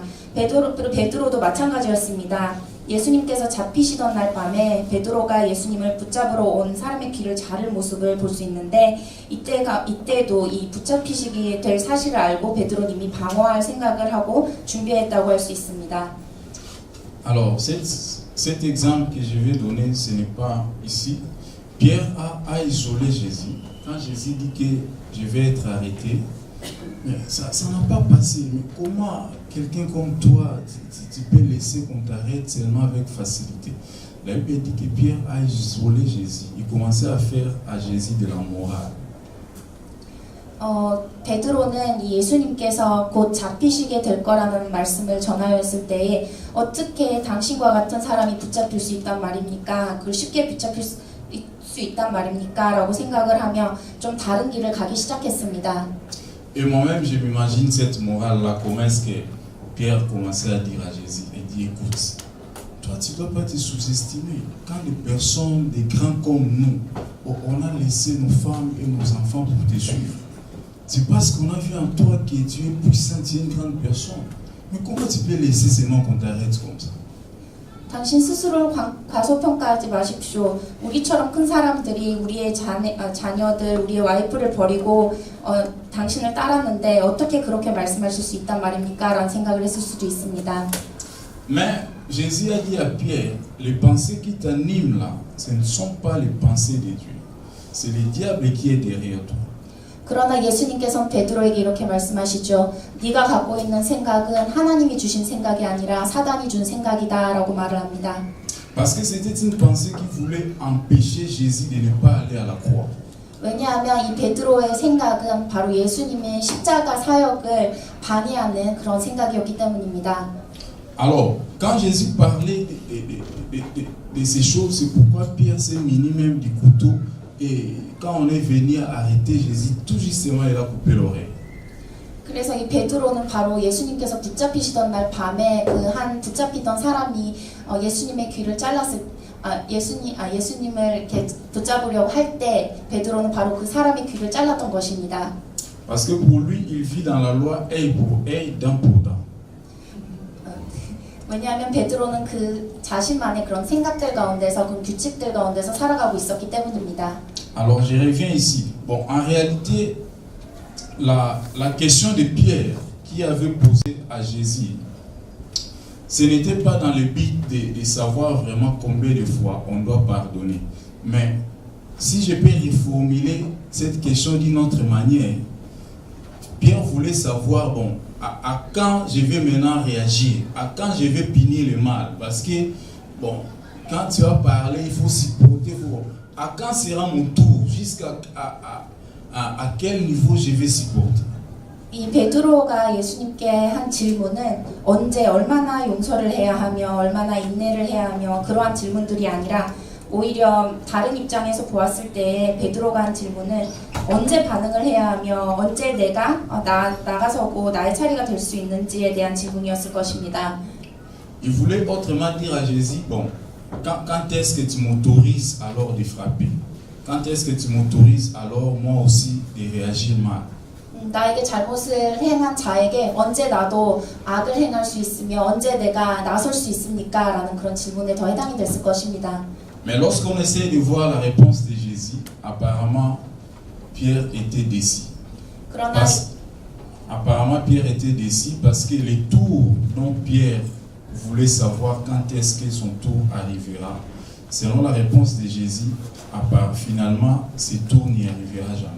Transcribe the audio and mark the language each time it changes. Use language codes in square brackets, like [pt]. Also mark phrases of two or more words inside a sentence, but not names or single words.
[ko] 베드로도 마찬가지였습니다. 예수님께서 잡히시던 날 밤에 베드로가 예수님을 붙잡으러 온 사람의 귀를 자를 모습을 볼 수 있는데 이때도 이 붙잡히시게 될 사실을 알고 베드로는 이미 방어할 생각을 하고 준비했다고 할 수 있습니다. [fr] Alors, cet exemple que je vais donner, ce n'est pas ici. Pierre a isolé Jésus. Quand Jésus dit que je vais être arrêté, ça n'a pas passé. Mais comment quelqu'un comme toi, tu peux laisser qu'on t'arrête seulement avec facilité? La Bible dit que Pierre a isolé Jésus. Il commençait à faire à Jésus de la morale. [ko] 베드로는 예수님께서 곧 잡히시게 될 거라는 말씀을 전하였을 때에 어떻게 당신과 같은 사람이 붙잡힐 수 있단 말입니까? 그걸 쉽게 붙잡힐 수 있단 말입니까? 라고 생각을 하며 좀 다른 길을 가기 시작했습니다. [fr] Et moi-même, je m'imagine cette morale-là, comment est-ce que Pierre commençait à dire à Jésus, il dit, écoute, toi tu ne dois pas te sous-estimer. Quand des personnes, des grands comme nous, on a laissé nos femmes et nos enfants pour te suivre. C'est parce qu'on a vu en toi que tu es puissant, tu es une grande personne. Mais comment tu peux laisser seulement qu'on t'arrête comme ça? [ko] 당신 스스로 과소평가하지 마십시오. 우리처럼 큰 사람들이 우리의 자녀들, 우리의 와이프를 버리고 당신을 따랐는데 어떻게 그렇게 말씀하실 수 있단 말입니까? 라는 생각을 했을 수도 있습니다. [fr] Mais Jésus a dit à Pierre, les pensées qui t'animent là, ce ne sont pas les pensées de Dieu. C'est le diable qui est derrière toi. [ko] 그러나 예수님께서는 베드로에게 이렇게 말씀하시죠. 네가 갖고 있는 생각은 하나님이 주신 생각이 아니라 사단이 준 생각이다 라고 말을 합니다. [fr] Parce que c'était une pensée qui voulait empêcher Jésus de ne pas aller à la croix. [ko] 왜냐하면 이 베드로의 생각은 바로 예수님의 십자가 사역을 방해하는 그런 생각이었기 때문입니다. [fr] Alors, quand Jésus parlait de ces choses, c'est pourquoi Pierre s'est muni même du couteau. Et quand on est venu arrêter Jésus, tout justement, il a coupé l'oreille. [ko] 그래서 이 베드로는 바로 예수님께서 붙잡히시던 날 밤에 그 한 붙잡히던 사람이 예수님의 귀를 예수님을 이렇게 붙잡으려고 할 때 베드로는 바로 그 사람의 귀를 잘랐던 것입니다. [fr] Parce que pour lui, il vit dans la loi œil pour œil, dent pour dent. [ko] 왜냐하면 베드로는 그 자신만의 그런 생각들 가운데서 그 규칙들 가운데서 살아가고 있었기 때문입니다. [fr] Alors je reviens ici. Bon, en réalité, la question de Pierre qui avait posé à Jésus, ce n'était pas dans le but de savoir vraiment combien de fois on doit pardonner. Mais si je peux reformuler cette question d'une autre manière, Pierre voulait savoir, bon, à quand je vais maintenant réagir, à quand je vais punir le mal. Parce que, bon, quand tu vas parler, il faut supporter. À quand sera mon tour, jusqu'à quel niveau je vais supporter. [ko] 이 베드로가 예수님께 한 질문은 언제 얼마나 용서를 해야 하며 얼마나 인내를 해야 하며 그러한 질문들이 아니라 오히려 다른 입장에서 보았을 때 베드로가 한 질문은 언제 반응을 해야 하며 언제 내가 나가서고 나의 차례가 될 수 있는지에 대한 질문이었을 것입니다. [fr] Il voulait autrement dire à Jésus, bon, quand est-ce que tu m'autorises alors de frapper? Quand est-ce que tu m'autorises alors moi aussi de réagir mal? [ko] 나에게 잘못을 행한 자에게 언제 나도 악을 행할 수 있으며 언제 내가 나설 수 있습니까? 라는 그런 질문에 더 해당이 됐을 것입니다. [fr] Mais lorsqu'on essaie de voir la réponse de Jésus, apparemment Pierre était déçu. Apparemment Pierre était déçu parce que le tour dont Pierre voulait savoir quand est-ce que son tour arrivera, selon la réponse de Jésus, finalement ce tour n'y arrivera jamais.